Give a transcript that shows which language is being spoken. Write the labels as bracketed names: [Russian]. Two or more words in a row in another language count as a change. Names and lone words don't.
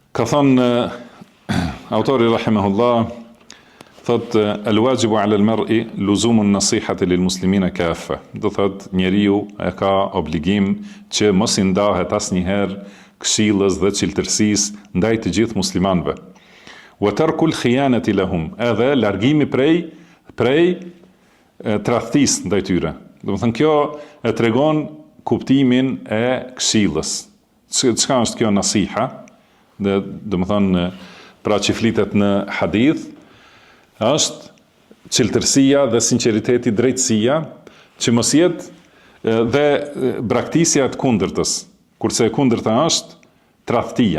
[Albanian] Ka thënë autori rahimahullah, thot [Arabic] الواجب على المرء لزوم النصيحة للمسلمين كافة. [Albanian] Do thot njeriu e ka obligim që mos i ndahet asnjëherë këshillës dhe cilëtërsisë ndaj të gjithë muslimanëve. [Arabic] وترك الخيانة لهم, [Albanian] edhe largimi prej tradhtisë ndaj tyre. Do të thënë kjo e tregon kuptimin e këshillës. Çka është kjo nasiha? Do të thënë pra që flitet në hadith, është cilëtërsia dhe sinqeriteti, drejtësia, që mos jetë dhe braktisja të kundërtës, kurse e kundërta është tradhtia.